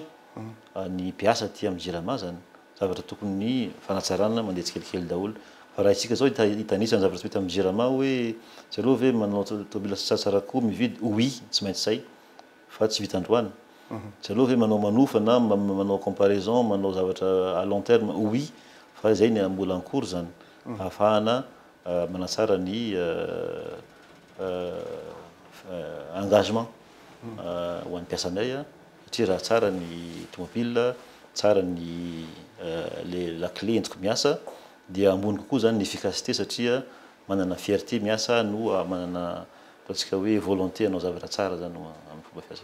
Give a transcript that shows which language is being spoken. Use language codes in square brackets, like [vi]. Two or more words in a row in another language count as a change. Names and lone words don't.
[mg] ny mpiasa aty amin'ny jirama zany zavatra tokony ny fanatsarana mandeha tsikelikely daholo fa raha isika zao hitanisany zavatra tsy mety amin'ny jirama hoe tsy aloha ve manao tomobile tsaratsara koa mividy oui tsy maintsy zay fa tsy vita androany tsy aloha ve manao manofa na manao comparaison manao zavatra [fr] à long terme [mg] oui fa zay ny mbola en-cours zany ahafahana manatsara ny engagement ho an'ny mpiasanay satria raha tsara ny tomobile tsara ny [fr] la clé [mg] entiko miasa dia ambony kokoa zany ny efficacité satria manana fierté miasa no manana ataontsika hoe volonté anao zavatra tsara zany amin'ny fomba fiasa.